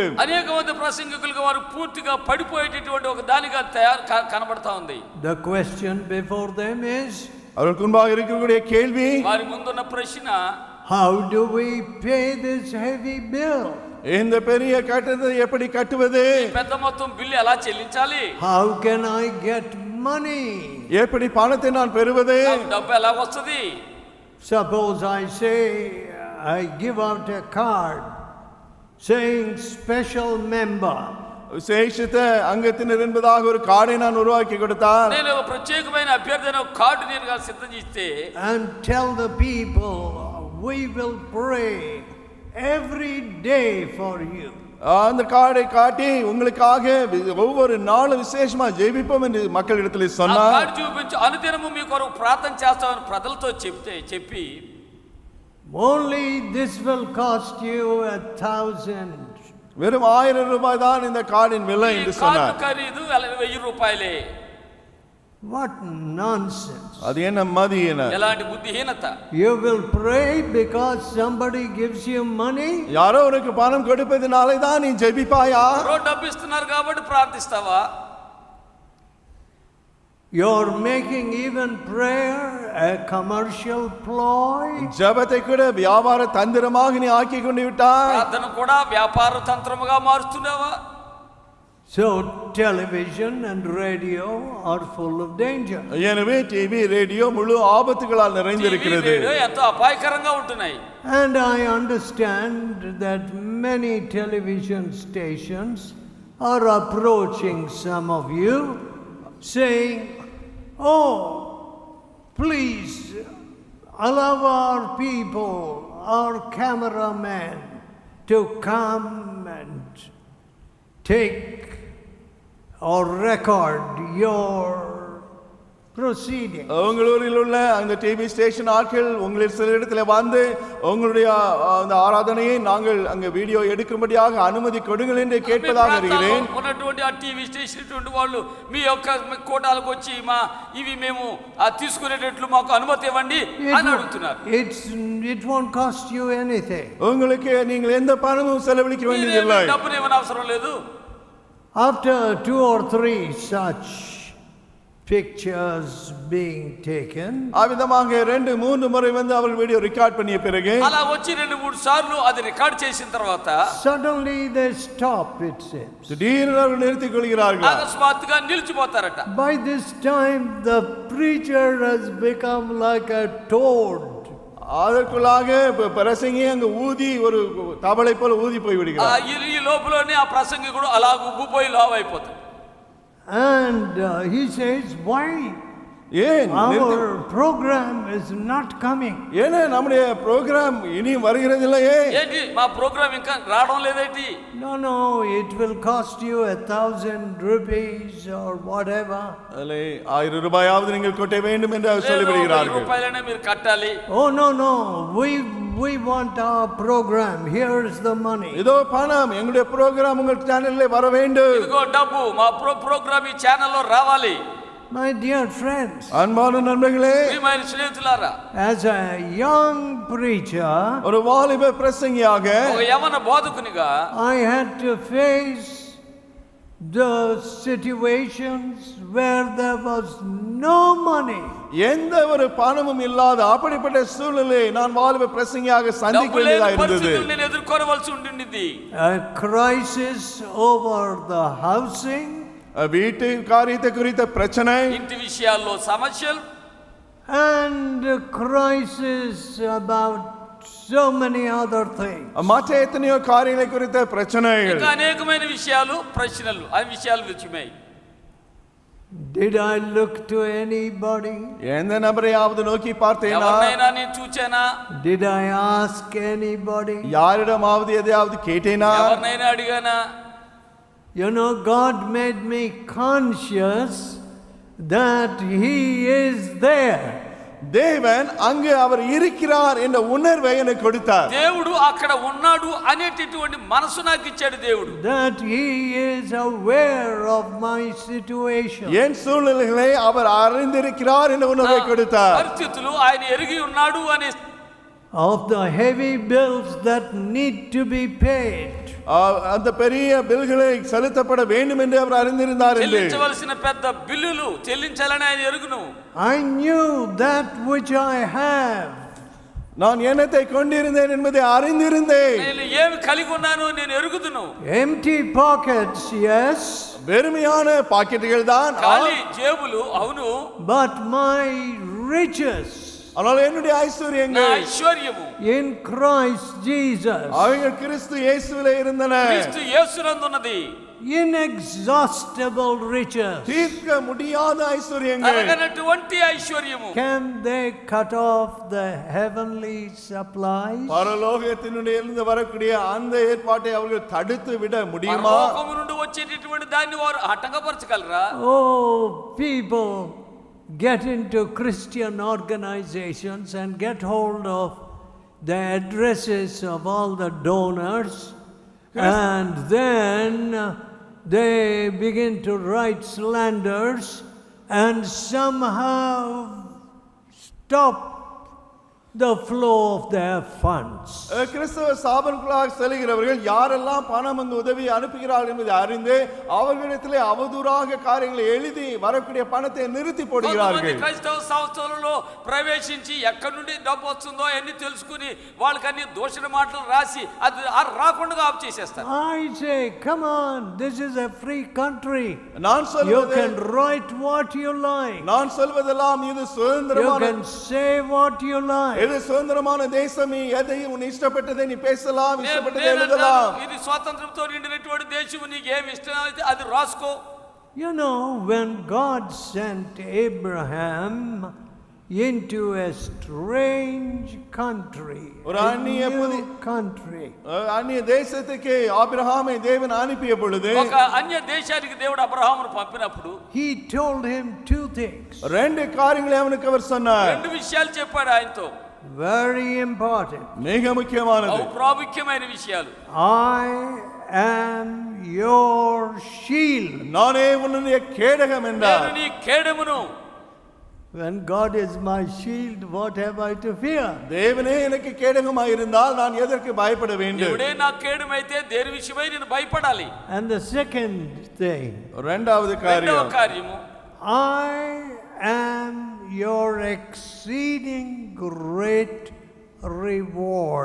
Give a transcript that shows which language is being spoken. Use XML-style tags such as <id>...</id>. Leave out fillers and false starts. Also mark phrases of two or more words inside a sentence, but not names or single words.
<te>అనేక మంది ప్రసంగికులకు వారు పూర్తిగా పడిపోయేటటువంటి ఒక దానిగా కనబడతా ఉంది.</te> <en>The question before them is,</en> <ta>அவர்களுக்கு முன்பாக இருக்கக்கூடிய கேள்வி,</ta> <te>వారి ముందున్న ప్రశ్న,</te> <en>how do we pay this heavy bill?</en> <ta>இந்த பெரிய கட்டணத்தை எப்படி கட்டுவது?</ta> <te>పెద్ద మొత్తం బిల్లు ఎలా చెల్లించాలి?</te> <en>How can I get money?</en> <ta>எப்படி பணத்தை நான் பெறுவது?</ta> <te>డబ్బు ఎలా వస్తది?</te> <en>Suppose I say, I give out a card saying special member.</en> <ta>விசேஷித்த அங்கத்தினர் என்பதாக ஒரு கார்டை நான் உருவாக்கி கொடுத்தால்,</ta> <te>నేను ఒక ప్రత్యేకమైన అభ్యర్థన కార్డు నేను సిద్ధం చేస్తే,</te> <en>and tell the people, we will pray every day for you.</en> <ta>அந்த கார்டை காட்டி உங்களுக்காக ஒவ்வொரு நாளும் விசேஷமா ஜெபிப்போம் என்று மக்களிடத்தில் சொன்னார்.</ta> <te>కార్డు చూపించి అనుదినము మీ కొరకు ప్రార్థన చేస్తామని ప్రజలతో చెప్పి,</te> <en>only this will cost you 1,000.</en> <ta>வெறும் 1000 ரூபாய் தான் இந்த கார்டின் விலை என்று சொன்னார்.</ta> <te>ఖరీదు 1000 రూపాయలే.</te> <en>What nonsense.</en> <ta>அது என்ன மதியன?</ta> <te>ఎలాంటి బుద్ధిహీనత.</te> <en>You will pray because somebody gives you money?</en> <ta>யாரோ உனக்கு பணம் கொடுப்பதினாலே தான் நீ ஜெபிப்பாயா?</ta> <te>డబ్బు ఇస్తున్నారు కాబట్టి ప్రార్థిస్తావా?</te> <en>You're making even prayer a commercial ploy.</en> <ta>ஜெபத்தை கூட வியாபார தந்திரமாக நீ ஆக்கி கொண்டு விட்டாய்.</ta> <te>ప్రార్థన కూడా వ్యాపార తంత్రముగా మారుస్తున్నావా?</te> <en>So television and radio are full of danger.</en> <ta>எனவே</ta> <en>TV radio</en> <ta>முழு ஆபத்துகளால் நிறைந்திருக்கிறது.</ta> <te>ఎంతో అపాయకరంగా ఉంటున్నాయి.</te> <en>And I understand that many television stations are approaching some of you saying, oh, please allow our people, our cameraman to come and take or record your proceeding.</en> <ta>உங்களூரில் உள்ள அந்த</ta> <en>TV station</en> <ta>ஆட்கள் உங்களில் சில இடத்துல வந்து உங்களுடைய அந்த ஆராதனையை நாங்கள் அங்க வீடியோ எடுக்கும்படியாக அனுமதி கொடுங்கள் என்று கேட்பதாக இருக்கிறேன்.</ta> <te>ఉన్నటువంటి ఆ</te> <en>TV station</en> <te>ఉన్నటువంటి వాళ్ళు మీ యొక్క కోటాలకు వచ్చి ఇవి మేము తీసుకునేటట్లు మాకు అనుమతి ఇవ్వండి అని అడుగుతున్నారు.</te> <en>It won't cost you anything.</en> <ta>உங்களுக்கு நீங்கள் எந்த பணமும் செலவழிக்க வேண்டியதில்லை.</ta> <te>డబ్బులు ఏమీ అవసరం లేదు.</te> <en>After 2 or 3 such pictures being taken,</en> <ta>அவிதமாக 2-3 முறை வந்து அவர்கள்</ta> <en>video record</en> <ta>பண்ணிய பிறகு,</ta> <te>అలా వచ్చి 2-3 సార్లు అది రికార్డ్ చేసిన తర్వాత</te> <en>suddenly they stop, it seems.</en> <ta>திடீரென அவர்கள் நிறுத்திக் கொள்கிறார்கள்.</ta> <te>అకస్మాత్తుగా నిలిచిపోతారట.</te> <en>By this time the preacher has become like a toad.</en> <ta>அதற்குள்ளாக பிரசங்கி அங்க ஊதி ஒரு தவளை போல ஊதி போய் விடுகிறார்.</ta> <te>ఈ లోపలనే ఆ ప్రసంగికుడు అలా ఉబ్బిపోయి లావైపోతాడు.</te> <en>And he says, why?</en> <ta>ஏன்</ta> <en>Our program is not coming.</en> <ta>ஏன்னா நம்முடைய ப்ரோகிராம் இனி வருகிறது இல்லையே?</ta> <te>ఏంటి మా ప్రోగ్రామ్ ఇంకా రావడం లేదేంటి?</te> <en>No, it will cost you 1,000 rupees or whatever.</en> <ta>அல்லே 1000 ரூபாயாவது நீங்கள் கொட்ட வேண்டும் என்று சொல்லிவிடுகிறார்கள்.</ta> <te>రూపాయలనే మీరు కట్టాలి.</te> <en>Oh no, we want our program. Here is the money.</en> <ta>இதோ பணம், எங்களுடைய ப்ரோகிராம் உங்கள் சேனல்ல வர வேண்டும்.</ta> <te>ఇదిగో డబ్బు, మా ప్రోగ్రామ్ ఈ ఛానల్లో రావాలి.</te> <en>My dear friends,</en> <ta>அன்பான நண்பர்களே,</ta> <te>ప్రియమైన స్నేహితులారా,</te> <en>as a young preacher,</en> <ta>ஒரு வாலிப பிரசங்கியாக</ta> <te>ఒక యవన బోధకునిగా</te> <en>I had to face the situations where there was no money.</en> <ta>எந்த ஒரு பணமும் இல்லாத அப்படிப்பட்ட சூழ்நிலையை நான் வாலிப பிரசங்கியாக சந்திக்க வேண்டியதாக இருந்தது.</ta> <te>నేను ఎదుర్కోవాల్సి ఉండింది.</te> <en>A crisis over the housing,</en> <ta>வீட்டு காரியத்தை குறித்த பிரச்சனை,</ta> <te>ఇంటి విషయాల్లో సమస్యలు,</te> <en>and a crisis about so many other things.</en> <ta>மற்ற எத்தனையோ காரியங்களை குறித்த பிரச்சனைகள்,</ta> <te>ఇంకా అనేకమైన విషయాలు, ప్రశ్నలు, ఆ విషయాలు వచ్చాయి.</te> <en>Did I look to anybody?</en> <ta>எந்த நபரையாவது நோக்கி பார்த்தேனா?</ta> <te>ఎవరినైనా నేను చూచానా?</te> <en>Did I ask anybody?</en> <ta>யாரிடமாவது எதையாவது கேட்டேனா?</ta> <te>ఎవరినైనా అడిగానా?</te> <en>You know, God made me conscious that He is there.</en> <ta>தேவன் அங்கு அவர் இருக்கிறார் என்ற உணர்வை எனக்கு கொடுத்தார்.</ta> <te>దేవుడు అక్కడ ఉన్నాడు అనేటటువంటి మనసు నాకు ఇచ్చాడు దేవుడు.</te> <en>That he is aware of my situation.</en> <ta>என் சூழ்நிலைகளை அவர் அறிந்திருக்கிறார் என்ற உணர்வை கொடுத்தார்.</ta> <te>పరిస్థితులు ఆయన ఎరిగి ఉన్నాడు అనే</te> <en>Of the heavy bills that need to be paid.</en> <ta>அந்த பெரிய பில்களை செலுத்தப்பட வேண்டும் என்று அவர் அறிந்திருந்தார்.</ta> <te>చెల్లించవలసిన పెద్ద బిల్లులు చెల్లించాలని ఆయన ఎరుగును.</te> <en>I knew that which I have.</en> <ta>நான் என்னத்தை கொண்டிருந்தேன் என்பதை அறிந்திருந்தேன்.</ta> <te>నేను ఏమి కలిగి ఉన్నానో నేను ఎరుగుదును.</te> <en>Empty pockets, yes.</en> <ta>வெறுமையான பாக்கெட்டுகள் தான்,</ta> <te>ఖాళీ జేబులు అవును.</te> <en>But my riches</en> <ta>ஆனால் என்னுடைய ஐஸ்வர்யங்கள்</ta> <te>ఐశ్వర్యము</te> <en>in Christ Jesus.</en> <ta>அவைகள் கிறிஸ்து இயேசுவிலே இருந்தன.</ta> <te>క్రీస్తు యేసునందున్నది.</te> <en>Inexhaustible riches.</en> <ta>தீர்க்க முடியாத ஐஸ்வர்யங்கள்.</ta> <te>తరగనటువంటి ఐశ్వర్యము.</te> <en>Can they cut off the heavenly supplies?</en> <ta>பரலோகத்தினுடைய இருந்து வரக்கூடிய அந்த ஏற்பாட்டை அவர்கள் தடுத்து விட முடியுமா?</ta> <te>పరలోకము నుండి వచ్చేటటువంటి దాన్ని వారు ఆటంకపరచగలరా?</te> <en>Oh, people get into Christian organizations and get hold of the addresses of all the donors, and then they begin to write slanders and somehow stop the flow of their funds.</en> <ta>கிறிஸ்தவ ஸ்தாபனங்களாக செல்கிறவர்கள் யாரெல்லாம் பணம் வந்து உதவி அனுப்புகிறார்கள் என்பதை அறிந்து அவர்களிடத்திலே அவதூறாக காரியங்களை எழுதி வரக்கூடிய பணத்தை நிறுத்தி போடுகிறார்கள்.</ta> <te>క్రైస్తవ సంస్థలలో ప్రవేశించి ఎక్కడి నుండి డబ్బు వస్తుందో అన్ని తెలుసుకుని వాళ్ళకన్నీ దోషణ మాటలు రాసి అది రాకుండా ఆఫ్ చేసేస్తారు.</te> <en>I say, come on, this is a free country.</en> <ta>நான்</ta> <en>You</en> <ta>சொல்வது,</ta> <en>can write what you like.</en> <ta>நான் சொல்வதெல்லாம் இது</ta> <en>You</en> <ta>சுதந்திரமான,</ta> <en>can say what you like.</en> <ta>இது சுதந்திரமான தேசம். எதையும் உன் இஷ்டப்பட்டதை நீ பேசலாம், இஷ்டப்பட்டதை</ta> <te>నేను</te> <ta>எழுதலாம்.</ta> <te>అంటాను, ఇది స్వాతంత్రంతో నిండినటువంటి దేశం, నీకు ఏమి ఇష్టం అయితే అది రాసుకో.</te> <en>You know, when God sent Abraham into a strange country,</en> <ta>ஒரு</ta> <en>a</en> <ta>அந்நிய</ta> <en>new country,</en> <ta>அந்நிய தேசத்துக்கு ஆபிரகாமை தேவன் அனுப்பிய பொழுது</ta> <te>ఒక అన్య దేశానికి దేవుడు అబ్రహామును పంపినప్పుడు</te> <en>he told him two things,</en> <ta>ரெண்டு காரியங்களை அவனுக்கு அவர் சொன்னார்.</ta> <te>రెండు విషయాలు చెప్పాడు ఆయనతో.</te> <en>very important.</en> <ta>மிக முக்கியமானது.</ta> <te>అవి ప్రాముఖ్యమైన విషయాలు.</te> <en>I am your shield.</en> <ta>நானே உன்னுடைய கேடகம்</ta> <te>నేను</te> <ta>என்றார்.</ta> <te>నీ కేడమును.</te> <en>When God is my shield, what have I to fear?</en> <ta>தேவனே எனக்கு கேடகமாய் இருந்தால் நான் எதற்கு பயப்பட வேண்டும்?</ta> <te>దేవుడే నా కేడమైతే దేని విషయమై నేను భయపడాలి.</te> <en>And the second thing,</en> <ta>இரண்டாவது</ta> <te>రెండవ</te> <ta>காரியம்,</ta> <te>కార్యము,</te> <en>I am your exceeding great reward.</en>